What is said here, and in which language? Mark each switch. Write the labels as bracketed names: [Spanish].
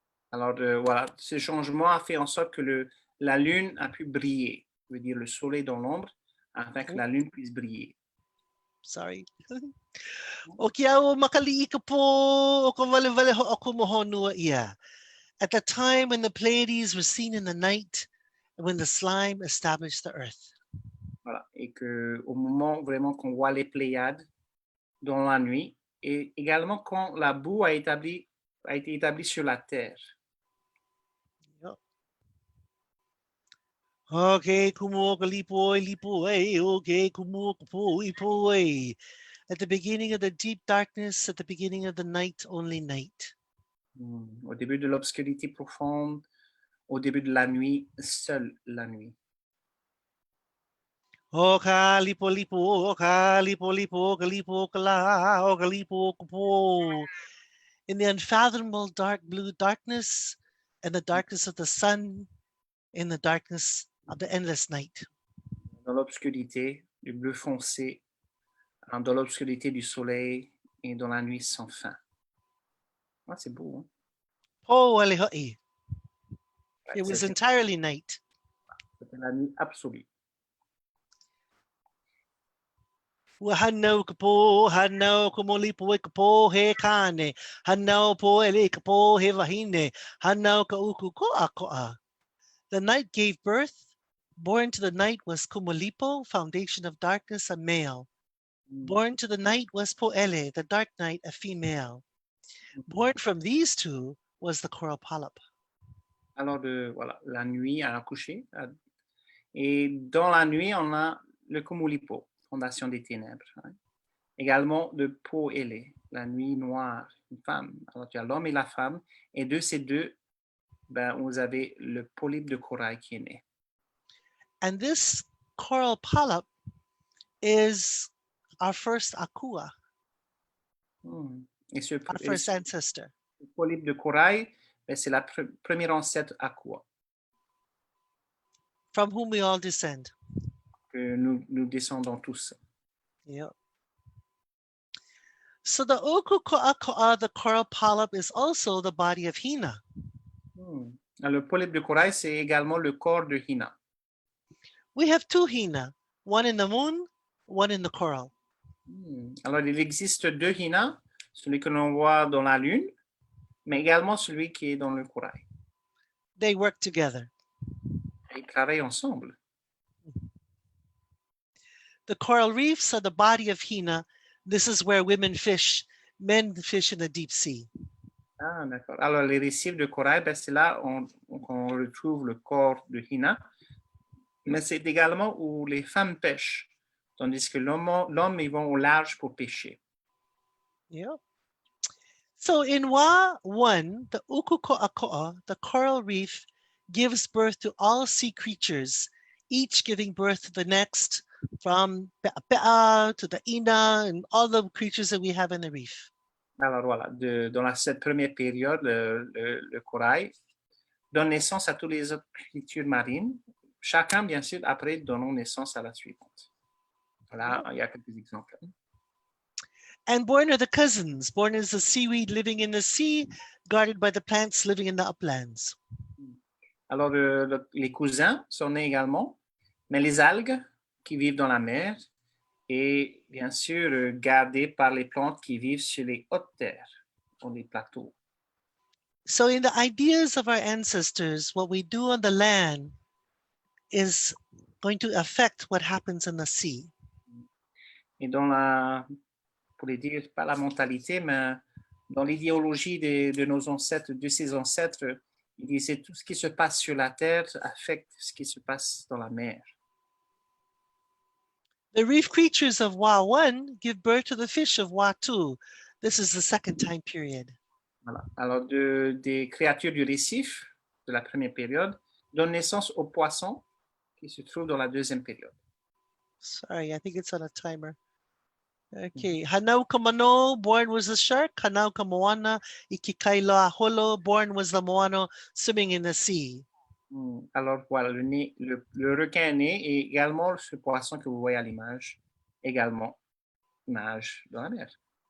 [French] Alors voilà, ce changement a fait en sorte que la lune a pu briller, veut dire le soleil dans l'ombre, afin que la lune puisse briller. [English] Sorry. At the time when the Pleiades were seen in the night, and when the slime established the earth. [French] Voilà. Et qu'au moment vraiment qu'on voit les Pléiades dans la nuit, et également quand la boue a été établie sur la terre. [English] Okay, Kumulipo, okay, Kumulipo. At the beginning of the deep darkness, at the beginning of the night, only night. [French] Au début de l'obscurité profonde, au début de la nuit, seule la nuit. [Hawaiian] Oka lipo lipo, oka lipo lipo, kalipo kala, oka lipo kupo. [English] In the unfathomable dark blue darkness and the darkness of the sun, in the darkness of the endless night. [French] Dans l'obscurité du bleu foncé, dans l'obscurité du soleil et dans la nuit sans fin. Ah, c'est beau, hein? [Hawaiian] Po alihoi. [French] Ouais, [English] It was [French] c'est [English] entirely night. [French] la nuit absolue. [Hawaiian] Hanau kapo, hanau kumulipo kapo he kane, hanau po ele kapo he vahine, hanau ka uku koa koa. [English] The night gave birth. Born to the night was Kumulipo, foundation of darkness, a male. Born to the night was Poele, the dark night, a female. Born from these two was the coral polyp. [French] Alors, voilà, la nuit à accoucher. Et dans la nuit, on a le Kumulipo, fondation des ténèbres. Hein. Également de Poele, la nuit noire, une femme. Alors, tu as l'homme et la femme. Et de ces deux, ben, vous avez le polype de corail qui est né. [English] And this coral polyp is our first akua, [French] Et [English] our first ancestor. [French] Le polype de corail, ben, c'est la première ancêtre aqua. [English] From whom we all descend. [French] Que nous descendons tous. [English] Yeah. So the okuko'ako'a, the coral polyp, is also the body of Hina. [French] Le polype de corail, c'est également le corps de Hina. [English] We have two Hina, one in the moon, one in the coral. [French] Alors, il existe deux Hina, celui que l'on voit dans la lune, mais également celui qui est dans le corail. [English] They work together. [French] Ils travaillent ensemble. [English] The coral reefs are the body of Hina. This is where women fish, men fish in the deep sea. [French] Ah, d'accord. Alors, les récifs de corail, ben, c'est là qu'on retrouve le corps de Hina, mais c'est également où les femmes pêchent, tandis que l'homme, ils vont au large pour pêcher. [English] Yeah. So in Wa 1, the ukuko'ako'a, the coral reef, gives birth to all sea creatures, each giving birth to the next, from Pe'a to the Ina and all the creatures that we have in the reef. [French] Alors voilà, dans cette première période, le corail donne naissance à toutes les autres créatures marines, chacun bien sûr après donnant naissance à la suivante. Voilà, il y a quelques exemples. [English] And born are the cousins. Born is the seaweed living in the sea, guarded by the plants living in the uplands. [French] Alors les cousins sont nés également, mais les algues qui vivent dans la mer et bien sûr gardées par les plantes qui vivent sur les hautes terres, dans les plateaux. [English] So in the ideas of our ancestors, what we do on the land is going to affect what happens in the sea. [French] Et pour les dire, pas la mentalité, mais dans l'idéologie de nos ancêtres, de ces ancêtres, ils disaient tout ce qui se passe sur la terre affecte ce qui se passe dans la mer. [English] The reef creatures of Wa 1 give birth to the fish of Wa 2. This is the second time period. [French] Voilà. Alors, des créatures du récif de la première période donnent naissance aux poissons qui se trouvent dans la deuxième période. [English] Sorry, I think it's on a timer. Okay, [Hawaiian] Hanau Kamano, [English] born was the shark. [Hawaiian] Hanau Kamoana, Ikikaila Holo, [English] born was the moano swimming in the sea. [French] Alors voilà, le requin né et également ce poisson que vous voyez à l'image, également nage dans la mer.